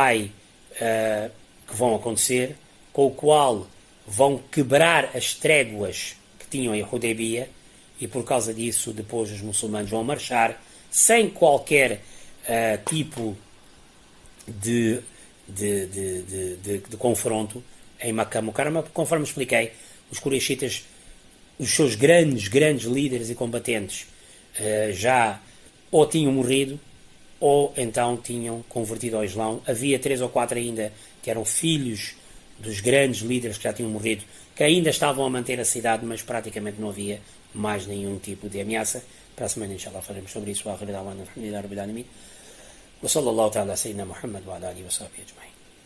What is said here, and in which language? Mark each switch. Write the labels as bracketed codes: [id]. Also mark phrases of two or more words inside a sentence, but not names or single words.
[pt] vão acontecer, com o qual vão quebrar as tréguas que tinham em Hudaybiyah, e por causa disso depois os muçulmanos vão marchar sem qualquer tipo de confronto em Makkah Mukarramah, porque, conforme expliquei, os Quraishitas, os seus grandes líderes e combatentes, já ou tinham morrido ou então tinham convertido ao Islão. Havia 3 ou 4 ainda que eram filhos dos grandes líderes que já tinham morrido, que ainda estavam a manter a cidade, mas praticamente não havia mais nenhum tipo de ameaça. Para a semana, inshallah, falaremos sobre isso. [ar] وصلى الله تعالى سيدنا محمد وعلى آله وصحبه أجمعين.